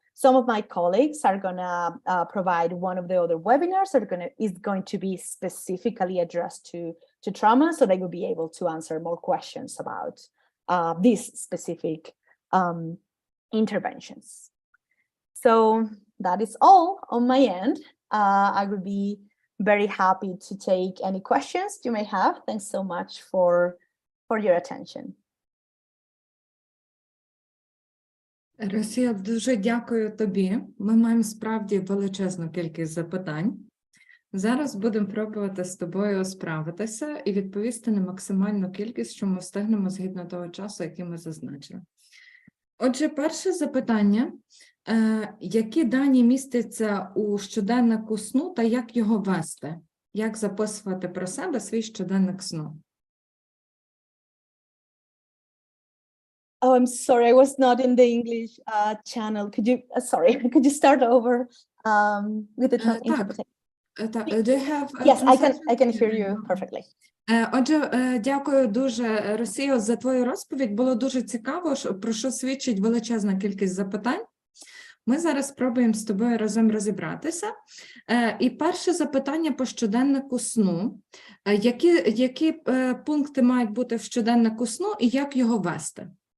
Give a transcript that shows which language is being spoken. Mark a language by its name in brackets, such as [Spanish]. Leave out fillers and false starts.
[English] Some of my colleagues are going to provide one of the other webinars that is going to be specifically addressed to trauma, so they will be able to answer more questions about these specific interventions. So that is all on my end. I would be very happy to take any questions you may have. Thanks so much for your attention. [Ukrainian] Росія, дуже дякую тобі. Ми маємо справді величезну кількість запитань. Зараз будемо пробувати з тобою справитися і відповісти на максимальну кількість, що ми встигнемо згідно того часу, який ми зазначили. Отже, перше запитання. Які дані містяться у щоденнику сну та як його вести? Як записувати про себе свій щоденник сну? [English] Oh, I'm sorry, I was not in the English channel. Could you start over with the [Ukrainian] Так. [English] interpretation? Do you have Yes, translation? I can hear you perfectly. [Ukrainian] Отже, дякую дуже, Росія, за твою розповідь. Було дуже цікаво, про що свідчить величезна кількість запитань. Ми зараз спробуємо з тобою разом розібратися. І перше запитання по щоденнику сну. Які пункти мають бути в щоденнику сну і як його вести?